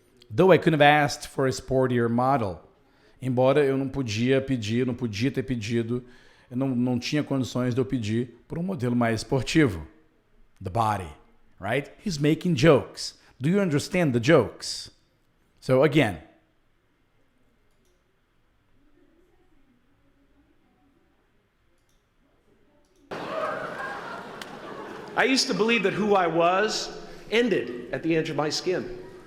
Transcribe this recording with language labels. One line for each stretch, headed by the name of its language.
English: Though I couldn't have asked for a sportier model.
Portuguese: Embora eu não podia ter pedido, eu não tinha condições de eu pedir por um modelo mais esportivo.
English: The body, right? He's making jokes. Do you understand the jokes? So again. I used to believe that who I was ended at the edge of my skin.